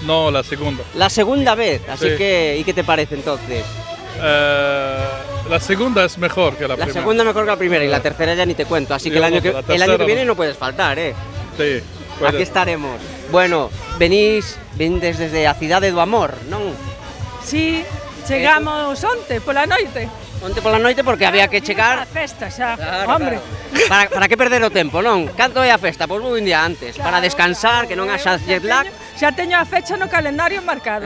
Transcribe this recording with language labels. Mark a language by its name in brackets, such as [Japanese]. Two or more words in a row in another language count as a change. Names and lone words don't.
[Spanish] No, la segunda. La segunda vez, así Sí. que, ¿y qué te parece entonces? La segunda es mejor que la La primera. segunda mejor que la primera y la tercera ya ni te cuento, así Sí, que el año vamos, que, la el año que tercera viene no. no puedes faltar, ¿eh? Sí. puede. Aquí estaremos. Bueno, venís desde a Cidade do Amor, non? [Galician] Sí, chegamos onte pola noite. Onte pola noite porque había que chegar. A festa xa, Claro, hombre. claro. Para que perder o tempo, non? Canto é a festa? Pois vou un día antes, para descansar, que non haxa [English] jet lag. [Galician] Xa teño a fecha no calendario marcada.